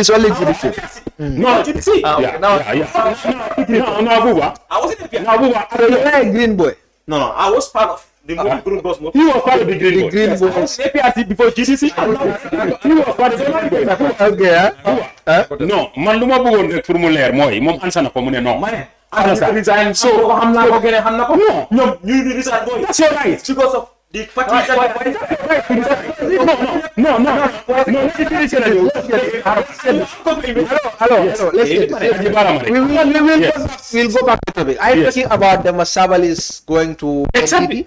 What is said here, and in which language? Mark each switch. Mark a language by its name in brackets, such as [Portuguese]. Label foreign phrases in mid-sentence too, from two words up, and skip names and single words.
[English] it's only GDC. No, GDC. No, Abuba. I was in NPP. No, Abuba. You were a green boy. No. I was part of the Green Boys movement. He was part of the Green Boys. Green I boys. was APRC before GDC. He was part of the Green Boys. Okay. No, [Wolof] man, luma bëggoon rek pour mu leer mooy moom answer na ko mu ne non. [English] I resigned. So I'm not going to have no. You resign. That's your right. Because of the party. Hello. We'll go back to the topic. I'm talking about the Masabal is going to